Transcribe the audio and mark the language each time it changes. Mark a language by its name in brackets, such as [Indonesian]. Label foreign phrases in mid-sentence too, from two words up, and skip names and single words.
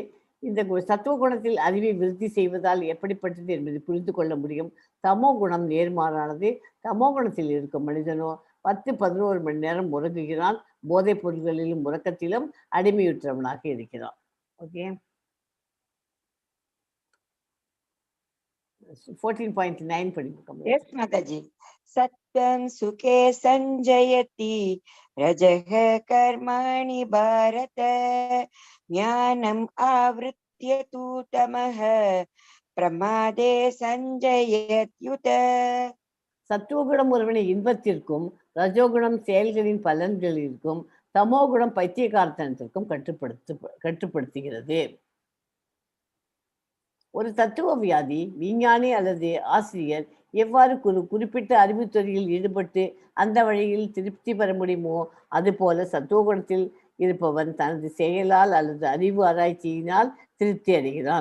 [Tamil] இந்த சத்துவகுணத்தில் அறிவை விருத்தி செய்வதால் எப்படிப்பட்டது என்பதை புரிந்து கொள்ள முடியும். தமோ குணம் நேர்மாறானது. தமோ குணத்தில் இருக்கும் மனிதனோ 10-11 மணி நேரம் உறங்குகிறான். போதைப் பொருள்களிலும் உறக்கத்திலும் அடிமையுற்றவனாக இருக்கிறான். ஓகே, 14.9 படிக்கும். [English] Yes, Mataji. [Sanskrit] Satya त्वं सुखे सञ्जयति रजः कर्माणि भारत ज्ञानम् आवृत्य तु तमः प्रमादे सञ्जयत्युत. [Tamil] சத்துவகுணம் ஒருவனை இன்பத்திற்கும், ரஜோகுணம் செயல்களின் பலன்களிற்கும், தமோகுணம் பைத்தியகார்த்தனத்திற்கும் கட்டுப்படுத்துகிறது. ஒரு தத்துவ வியாதி, விஞ்ஞானி அல்லது ஆசிரியர் எவ்வாறு குறிப்பிட்ட அறிவுத்துறையில் ஈடுபட்டு அந்த வழியில் திருப்தி பெற முடியுமோ அதுபோல சத்துவகுணத்தில் இருப்பவன் தனது செயலால் அல்லது அறிவு ஆராய்ச்சியினால் திருப்தி அடைகிறான்.